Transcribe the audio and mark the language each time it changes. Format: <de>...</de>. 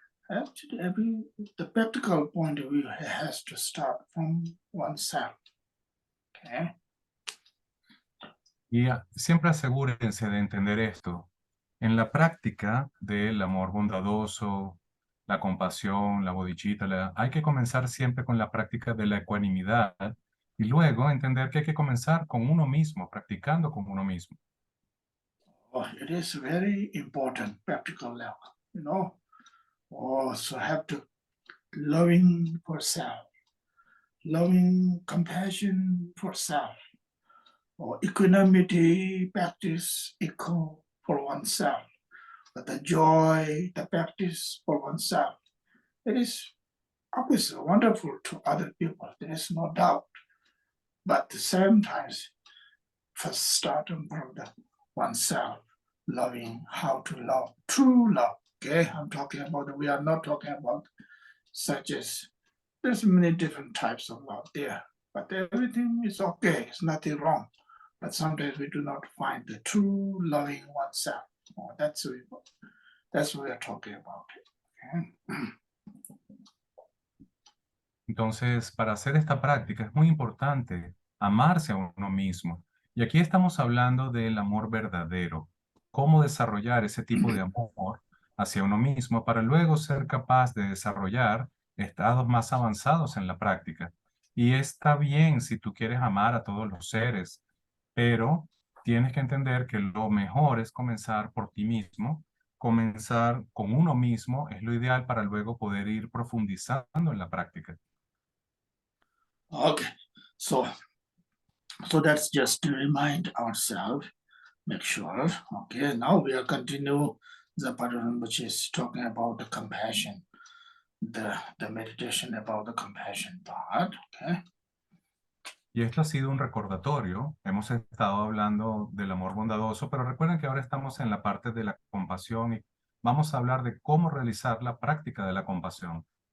<en>Actually, the practical point of view has to start from oneself. Okay?</en> <es>Y siempre asegúrense de entender esto. En la práctica del amor bondadoso, la compasión, la bodhicitta, hay que comenzar siempre con la práctica de la ecuanimidad y luego entender que hay que comenzar con uno mismo, practicando con uno mismo.</es> <en>Oh, it is very important practical level, you know. So have to loving for self, loving compassion for self, or equanimity practice equal for oneself, but the joy, the practice for oneself. It is obviously wonderful to other people, there is no doubt. But at the same time, first starting from the oneself, loving how to love, true love. Okay, I'm talking about, we are not talking about such as, there's many different types of love there, but everything is okay, it's nothing wrong. But sometimes we do not find the true loving oneself. Oh, that's what we are talking about. Okay?</en> <es>Entonces, para hacer esta práctica es muy importante amarse a uno mismo. Y aquí estamos hablando del amor verdadero, cómo desarrollar ese tipo de amor hacia uno mismo para luego ser capaz de desarrollar estados más avanzados en la práctica. Y está bien si tú quieres amar a todos los seres, pero tienes que entender que lo mejor es comenzar por ti mismo. Comenzar con uno mismo es lo ideal para luego poder ir profundizando en la práctica.</es> <en>Okay, so that's just to remind ourselves, make sure. Okay, now we are continue the pattern which is talking about the compassion, the meditation about the compassion part. Okay.</en> <es>Y esto ha sido un recordatorio. Hemos estado hablando del amor bondadoso, pero recuerden que ahora estamos en la parte de la compasión y vamos a hablar de cómo realizar la práctica de la compasión.</es>